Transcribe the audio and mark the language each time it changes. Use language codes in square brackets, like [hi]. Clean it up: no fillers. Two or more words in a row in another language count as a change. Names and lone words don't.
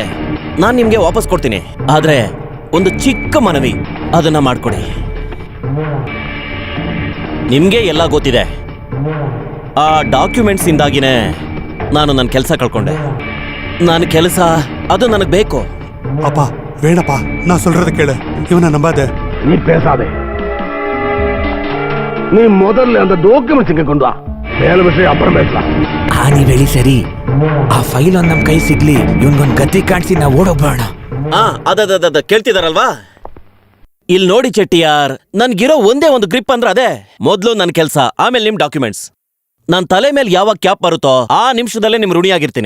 [kn] ನಾನು ನಿಮ್ಗೆ ವಾಪಸ್ ಕೊಡ್ತೀನಿ. ಆದ್ರೆ ಒಂದು ಚಿಕ್ಕ ಮನವಿ, ಅದನ್ನ ಮಾಡ್ಕೊಡಿ. ನಿಮ್ಗೆ ಎಲ್ಲ ಗೊತ್ತಿದೆ, ಆ ಡಾಕ್ಯುಮೆಂಟ್ಸ್ ಇಂದಾಗಿನೇ ನಾನು ನನ್ನ ಕೆಲಸ ಕಳ್ಕೊಂಡೆ. ನನ್ನ ಕೆಲಸ ಅದು ನನಗೆ ಬೇಕು. [ta] அப்பா வேணப்பா, நான் சொல்றத கேளு. இவனை நம்பாத. நீ பேசாதே. நீ முதல்ல அந்த டாக்குமெண்ட்ஸ் இங்க கொண்டு வா. மேல விஷயம் அப்புறம் பேசலாம். [kn] ನೀವ್ ಹೇಳಿ ಸರಿ. ಆ ಫೈಲ್ ಒಂದ್ ನಮ್ ಕೈ ಸಿಗ್ಲಿ, ಇವನ್ಗೊಂದ್ ಗತಿ ಕಾಣಿಸಿ ನಾವು ಓಡೋಗ್ಬೋಣ. ಅದ ಕೇಳ್ತಿದಾರಲ್ವಾ? ಇಲ್ಲಿ ನೋಡಿ ಚೆಟ್ಟಿಯಾರ್, ನನ್ಗಿರೋ ಒಂದೇ ಒಂದು ಗ್ರಿಪ್ ಅಂದ್ರೆ ಅದೇ. ಮೊದ್ಲು ನನ್ನ ಕೆಲಸ, ಆಮೇಲೆ ನಿಮ್ ಡಾಕ್ಯುಮೆಂಟ್ಸ್. ನನ್ ತಲೆ ಮೇಲೆ ಯಾವಾಗ ಕ್ಯಾಪ್ ಬರುತ್ತೋ ಆ ನಿಮಿಷದಲ್ಲೇ ನಿಮ್ ಋಣಿಯಾಗಿರ್ತೀನಿ.